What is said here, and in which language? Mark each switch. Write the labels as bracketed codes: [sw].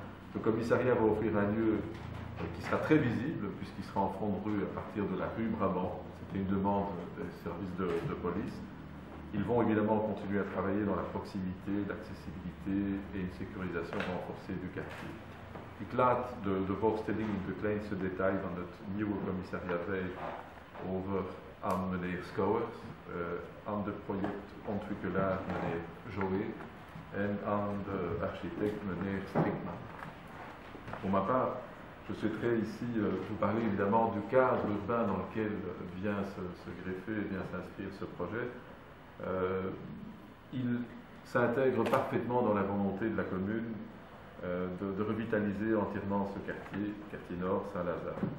[fr] Le commissariat va offrir un lieu qui sera très visible puisqu'il sera en front de rue à partir de la rue Brabant. C'était une demande des services de police. Ils vont évidemment continuer à travailler dans la proximité, l'accessibilité et une sécurisation renforcée du quartier. [nl] Ik laat de voorstelling, de kleinste detail van het nieuwe commissariat over aan meneer Schouwers, aan de projectontwikkelaar meneer Joé en aan de architecte meneer Strickman. [fr] Pour ma part, je souhaiterais ici vous parler évidemment du cadre urbain dans lequel vient se greffer, vient s'inscrire ce projet. Il s'intègre parfaitement dans la volonté de la commune de revitaliser entièrement ce quartier, quartier nord, Saint-Lazare.